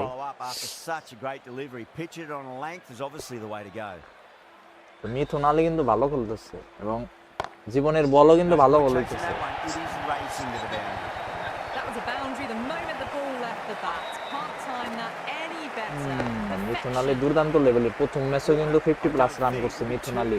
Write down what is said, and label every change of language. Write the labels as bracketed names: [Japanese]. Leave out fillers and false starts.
[English] Follow up after such a great delivery. Pitch it on length is obviously the way to go. [Bangla] মিথুন আলী কিন্তু ভালো খেলতেছে এবং জীবনের বলও কিন্তু ভালো বল হইতেছে। [English] That one, it is racing to the boundary. That was a boundary the moment the ball left the bat. Can't time that any better. [Bangla] মিথুন আলী দুর্দান্ত লেভেলের, প্রথম ম্যাচেও কিন্তু 50+ রান করছে মিথুন আলী।